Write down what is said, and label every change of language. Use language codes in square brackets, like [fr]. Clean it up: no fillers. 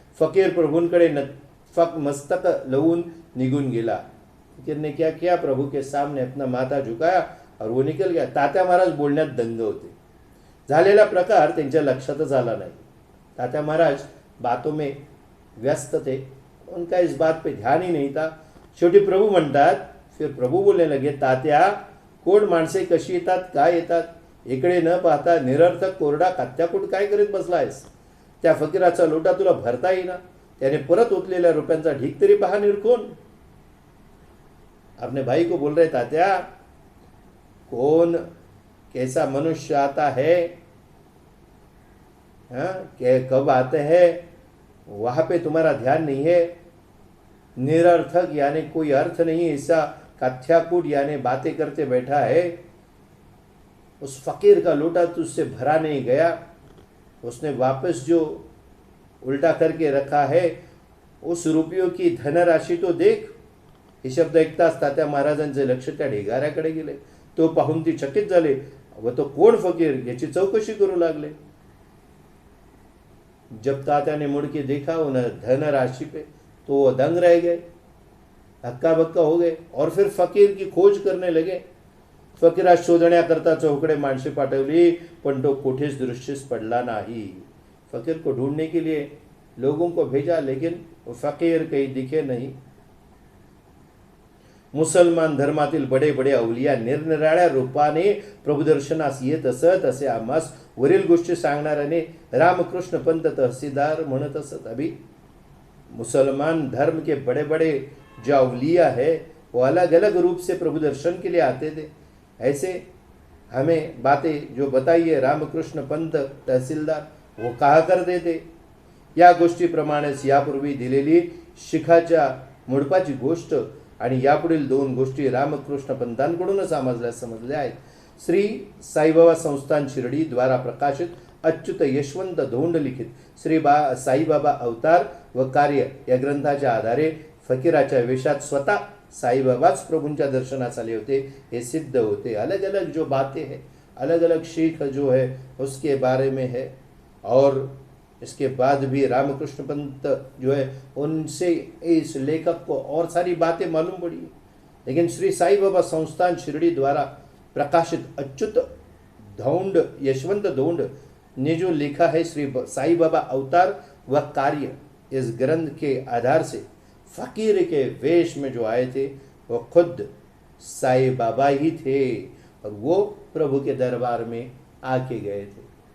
[mr] फकीर प्रभूंकडे फक मस्तक लवून निघून गेला। [hi] फकीर ने क्या किया, प्रभु के सामने अपना माथा झुकाया और वो निकल गया। [mr] तात्या महाराज बोलण्यात दंग होते। झालेला प्रकार त्यांच्या लक्षातच आला नाही। [hi] तात्या महाराज बातों में व्यस्त थे, उनका इस बात पे ध्यान ही नहीं था। [mr] शेवटी प्रभू म्हणतात, [hi] फिर प्रभू बोलने लगे, [mr] तात्या, कोण माणसे कशी येतात, काय येतात, इकडे न पाहता निरर्थक कोरडा कात्याकूट काय करीत बसलायस? त्या फकीराचा लोटा तुला भरता येईना, त्याने परत ओतलेल्या रुपयांचा ढीग तरी पहा निरखून। [hi] अपने भाई को बोल रहे, तात्या, कौन कैसा मनुष्य आता है, कब आते हैं, वहां पे तुम्हारा ध्यान नहीं है। निरर्थक यानी कोई अर्थ नहीं, ऐसा कथ्याकूट यानी बातें करते बैठा है। उस फकीर का लोटा तुझसे भरा नहीं गया, उसने वापस जो उल्टा करके रखा है, उस रुपयों की धनराशी तो देख। [mr] हे शब्द ऐकताच तात्या महाराजांचे लक्ष त्या ढिगाऱ्याकडे गेले। तो पाहून ती चकित झाले, व तो कोण फकीर याची चौकशी करू लागले। [hi] जब तात्या ने मुड़ के देखा उन धन राशि पे, तो वो दंग रह गए, हक्का बक्का हो गए और फिर फकीर की खोज करने लगे। [mr] फकीरा शोधण्याकरता चौकडे माणसे पाठवली, पण तो कुठेच दृश्यच पडला नाही। [hi] फकीर को ढूंढने के लिए लोगों को भेजा, लेकिन वो फकीर कहीं दिखे नहीं। [mr] मुसलमान धर्मातील बडे बडे अवलिया निरनिराळ्या रूपाने प्रभुदर्शनास येत असत, असे आम्हास वरील गोष्टी सांगणाऱ्याने रामकृष्ण पंत तहसीलदार म्हणत असत। [hi] अभी मुसलमान धर्म के बड़े बड़े जो अवलिया है, वो अलग अलग रूप से प्रभु दर्शन के लिए आते थे। ऐसे हमें बातें जो बताइए रामकृष्ण पंत तहसीलदार, वो कहा करते थे। [mr] या गोष्टीप्रमाणेच यापूर्वी दिलेली शिखाच्या मुडपाची गोष्ट आणि यापुढील 2 गोष्टी रामकृष्ण पंतांकडूनच आम्हाला समजल्या आहेत। श्री साईबाबा संस्थान शिर्डी द्वारा प्रकाशित अच्युत यशवंत धोंड लिखित श्री साईबाबा अवतार व कार्य या ग्रंथाच्या आधारे फकीराच्या वेशात स्वतः साईबाबाच प्रभूंच्या दर्शनास आले होते, हे सिद्ध होते। [hi] अलग अलग जो बातें हैं, अलग अलग शीख जो है उसके बारे में है, और इसके बाद भी रामकृष्ण पंत जो है उनसे इस लेखक को और सारी बातें मालूम पड़ी। लेकिन श्री साई बाबा संस्थान शिरडी द्वारा प्रकाशित अच्युत धौंड यशवंत धोंड ने जो लिखा है श्री साई बाबा अवतार व कार्य, इस ग्रंथ के आधार से फकीर के वेश में जो आए थे वो खुद साई बाबा ही थे, और वो प्रभु के दरबार में आके गए थे।